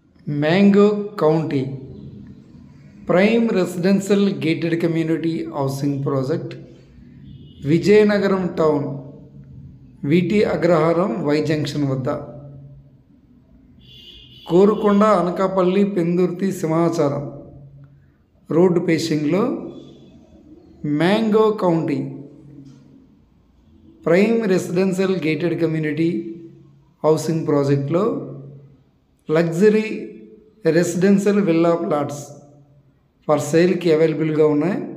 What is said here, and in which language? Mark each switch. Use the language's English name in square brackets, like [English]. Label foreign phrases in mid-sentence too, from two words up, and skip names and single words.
[English] Mango County Prime Residential Gated Community Housing Project, Vijayanagaram Town, VT Agraharam Y Junction Vadda, Korukonda Anakapalli Pendurti Simhacharam Road Pacing Lo, Mango County Prime Residential Gated Community Housing Project Lo, Luxury Residential Villa Plots for sale ki available [Telugu] గా ఉన్నాయి.